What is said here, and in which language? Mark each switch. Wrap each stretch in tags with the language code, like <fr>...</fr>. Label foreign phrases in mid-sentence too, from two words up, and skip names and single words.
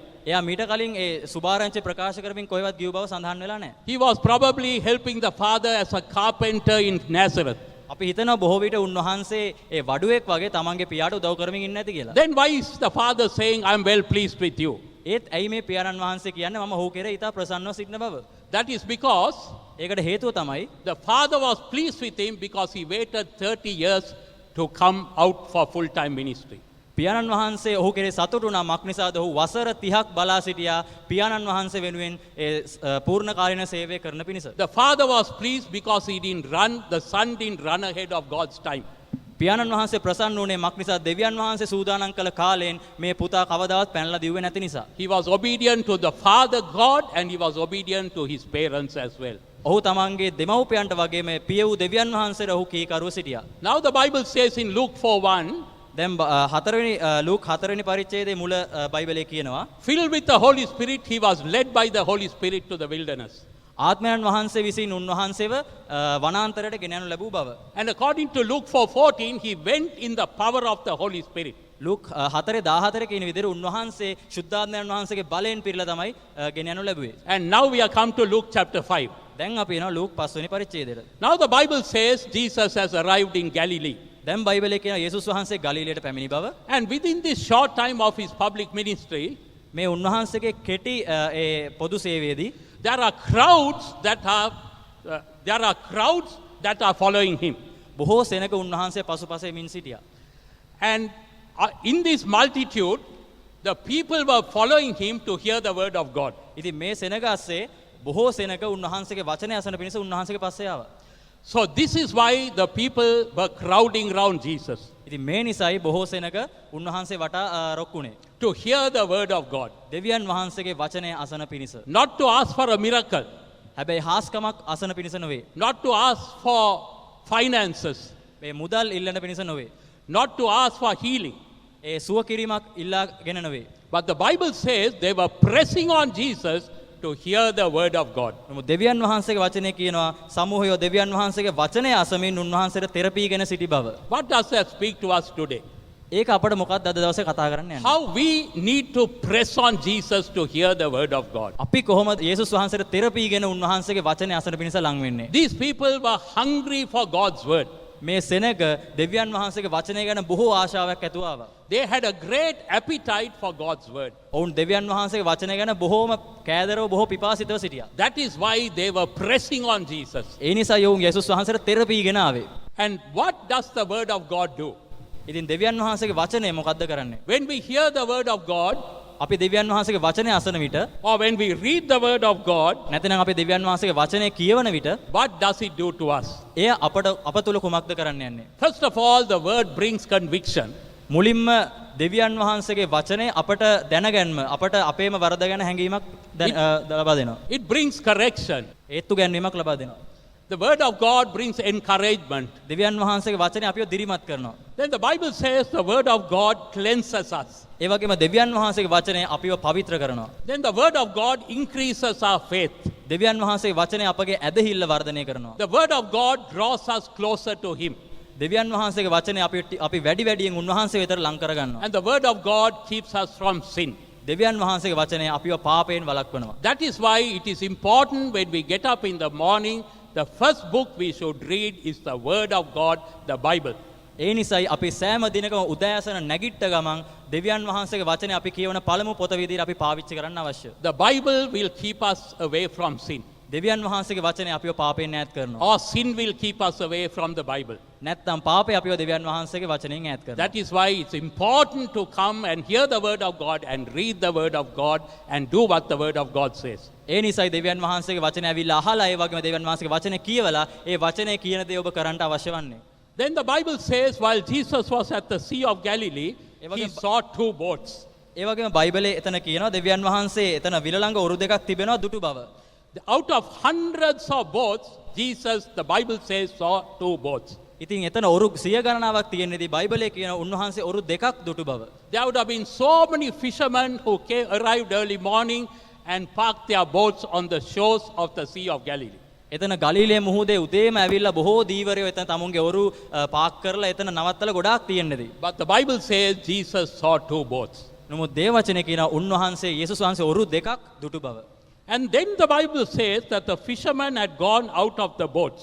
<si>එයා මීට කලින් ඒ සුභාරංචි ප්‍රකාශ කරමින් කොහෙවත් ගිය බව සඳහන් වෙලා නැහැ.</si> <en>He was probably helping the father as a carpenter in Nazareth.</en> <si>අපි හිතනවා බොහෝ විට උන්වහන්සේ ඒ වඩුවෙක් වගේ තමන්ගේ පියාට උදව් කරමින් ඉන්නේ නැති කියලා.</si> <en>Then why is the father saying, I am well pleased with you?</en> <si>ඒත් ඇයි මේ පියාණන් වහන්සේ කියන්නේ මම ඔහු කෙරෙහි ඉතා ප්‍රසන්නව සිටින බව?</si> <en>That is because</en> <si>ඒකට හේතුව තමයි</si> <en>the father was pleased with him because he waited 30 years to come out for full-time ministry.</en> <si>පියාණන් වහන්සේ ඔහු කෙරේ සතුටු වුණා මක් නිසාද ඔහු වසර 30ක් බලා සිටියා පියාණන් වහන්සේ වෙනුවෙන් ඒ පූර්ණ කාලීන සේවය කරන පිණිස.</si> <en>The father was pleased because the son didn't run ahead of God's time.</en> <si>පියාණන් වහන්සේ ප්‍රසන්න වුණේ මක් නිසා දෙවියන් වහන්සේ සූදානම් කළ කාලයෙන් මේ පුතා කවදාවත් පැනලා දිව්වේ නැති නිසා.</si> <en>He was obedient to the Father God and he was obedient to his parents as well.</en> <si>ඔහු තමන්ගේ දෙමව්පියන්ට වගේ මේ පිය වූ දෙවියන් වහන්සේට ඔහු කීකරුව සිටියා.</si> <en>Now the Bible says in Luke 4:1,</en> <si>දැන් හතරවෙනි ලූක් 4 වෙනි පරිච්ඡේදයේ මුල බයිබලයේ කියනවා</si> <en>filled with the Holy Spirit, he was led by the Holy Spirit to the wilderness.</en> <si>ආත්මයන් වහන්සේ විසින් උන්වහන්සේව වනාන්තරයට ගෙන යනු ලැබූ බව.</si> <en>And according to Luke 4:14, he went in the power of the Holy Spirit.</en> <si>ලූක් 4:14 කියන විදිහට උන්වහන්සේ ශුද්ධාත්මයන් වහන්සේගේ බලයෙන් පිරලා තමයි ගෙන යනු ලැබුවේ.</si> <en>And now we are come to Luke chapter 5.</en> <si>දැන් අපි එනවා ලූක් 5 වෙනි පරිච්ඡේදයට.</si> <en>Now the Bible says Jesus has arrived in Galilee.</en> <si>දැන් බයිබලයේ කියන යේසුස් වහන්සේ ගලිලයට පැමිණි බව.</si> <en>And within this short time of his public ministry,</en> <si>මේ උන්වහන්සේගේ කෙටි ඒ පොදු සේවයේදී</si> <en>there are crowds that are following him.</en> <si>බොහෝ සෙනඟ උන්වහන්සේ පසුපසෙමින් සිටියා.</si> <en>And in this multitude, the people were following him to hear the word of God.</en> <si>ඉතින් මේ සෙනඟ ඇස්සේ බොහෝ සෙනඟ උන්වහන්සේගේ වචනය අසන පිණිස උන්වහන්සේගේ පස්සේ ආවා.</si> <en>So this is why the people were crowding around Jesus.</en> <si>ඉතින් මේ නිසායි බොහෝ සෙනඟ උන්වහන්සේ වටා රොක්ුණේ.</si> <en>To hear the word of God.</en> <si>දෙවියන් වහන්සේගේ වචනය අසන පිණිස.</si> <en>Not to ask for a miracle.</en> <si>හැබැයි හාස්කමක් අසන පිණිස නොවේ.</si> <en>Not to ask for finances.</en> <si>මේ මුදල් ඉල්ලන පිණිස නොවේ.</si> <en>Not to ask for healing.</en> <si>ඒ සුව කිරීමක් ඉල්ලාගෙන නොවේ.</si> <en>But the Bible says they were pressing on Jesus to hear the word of God.</en> <si>නමුත් දෙවියන් වහන්සේගේ වචනේ කියනවා සමූහය දෙවියන් වහන්සේගේ වචනය අසමින් උන්වහන්සේට තෙරපීගෙන සිටි බව.</si> <en>What does that speak to us today?</en> <si>ඒක අපිට මොකක්ද අද දවසේ කතා කරන්න යන්නේ?</si> <en>How we need to press on Jesus to hear the word of God.</en> <si>අපි කොහොමද යේසුස් වහන්සේට තෙරපීගෙන උන්වහන්සේගේ වචනය අසන පිණිස ලං වෙන්නේ?</si> <en>These people were hungry for God's word.</en> <si>මේ සෙනඟ දෙවියන් වහන්සේගේ වචනය ගැන බොහෝ ආශාවක් ඇතුව ආවා.</si> <en>They had a great appetite for God's word.</en> <si>ඔවුන් දෙවියන් වහන්සේගේ වචනය ගැන බොහෝම කෑදරව බොහෝ පිපාසිතව සිටියා.</si> <en>That is why they were pressing on Jesus.</en> <si>ඒ නිසා යෝන් යේසුස් වහන්සේට තෙරපීගෙන ආවේ.</si> <en>And what does the word of God do?</en> <si>ඉතින් දෙවියන් වහන්සේගේ වචනය මොකද්ද කරන්නේ?</si> <en>When we hear the word of God,</en> <si>අපි දෙවියන් වහන්සේගේ වචනය අසන විට</si> <en>or when we read the word of God,</en> <si>නැතිනම් අපි දෙවියන් වහන්සේගේ වචනය කියවන විට</si> <en>what does it do to us?</en> <si>එය අප තුල කුමක්ද කරන්න යන්නේ?</si> <en>First of all, the word brings conviction.</en> <si>මුලින්ම දෙවියන් වහන්සේගේ වචනය අපට දැනගැන්ම අපට අපේම වරද ගැන හැඟීමක් ලබා දෙනවා.</si> <en>It brings correction.</en> <si>ඒත්තු ගැන්වීමක් ලබා දෙනවා.</si> <en>The word of God brings encouragement.</en> <si>දෙවියන් වහන්සේගේ වචනය අපිව දිරිමත් කරනවා.</si> <en>Then the Bible says the word of God cleanses us.</en> <si>ඒ වගේම දෙවියන් වහන්සේගේ වචනය අපිව පවිත්‍ර කරනවා.</si> <en>Then the word of God increases our faith.</en> <si>දෙවියන් වහන්සේගේ වචනය අපගේ ඇදහිල්ල වර්ධනය කරනවා.</si> <en>The word of God draws us closer to Him.</en> <si>දෙවියන් වහන්සේගේ වචනය අපි වැඩි වැඩියෙන් උන්වහන්සේ වෙතට ලං කරගන්නවා.</si> <en>And the word of God keeps us from sin.</en> <si>දෙවියන් වහන්සේගේ වචනය අපිව පාපයෙන් වළක්වනවා.</si> <en>That is why it is important when we get up in the morning, the first book we should read is the word of God, the Bible.</en> <si>ඒ නිසායි අපි සෑම දිනකම උදෑසන නැගිට්ට ගමන් දෙවියන් වහන්සේගේ වචනය අපි කියවන පළමු පොත විදිහට අපි පාවිච්චි කරන්න අවශ්‍යයි.</si> <en>The Bible will keep us away from sin.</en> <si>දෙවියන් වහන්සේගේ වචනය අපිව පාපයෙන් ඈත් කරනවා.</si> <en>Or sin will keep us away from the Bible.</en> <si>නැත්නම් පාපය අපිව දෙවියන් වහන්සේගේ වචනයෙන් ඈත් කරනවා.</si> <en>That is why it's important to come and hear the word of God and read the word of God and do what the word of God says.</en> <si>ඒ නිසායි දෙවියන් වහන්සේගේ වචනය ඇවිල්ලා අහලා ඒ වගේම දෙවියන් වහන්සේගේ වචනය කියවලා ඒ වචනය කියන දේ ඔබ කරන්න අවශ්‍ය වන්නේ.</si> <en>Then the Bible says while Jesus was at the Sea of Galilee, he saw two boats.</en> <si>ඒ වගේම බයිබලයේ එතන කියනවා දෙවියන් වහන්සේ එතන විල ළඟ ඔරු දෙකක් තිබෙනවා දුටු බව.</si> <en>Out of hundreds of boats, Jesus, the Bible says, saw two boats.</en> <si>ඉතින් එතන ඔරු සිය ගණනාවක් තියෙනදී බයිබලයේ කියන උන්වහන්සේ ඔරු දෙකක් දුටු බව.</si> <en>There would have been so many fishermen who arrived early morning and parked their boats on the shores of the Sea of Galilee.</en> <si>එතන ගලිලේ මුහුදේ උදේම ඇවිල්ලා බොහෝ දීවරයෝ එතන තමුන්ගේ ඔරු පාක් කරලා එතන නවත්තලා ගොඩාක් තියෙන්නේදී.</si> <en>But the Bible says Jesus saw two boats.</en> <si>නමුත් දේවචනේ කියන උන්වහන්සේ යේසුස් වහන්සේ ඔරු දෙකක් දුටු බව.</si> <en>And then the Bible says that the fishermen had gone out of the boats.</en>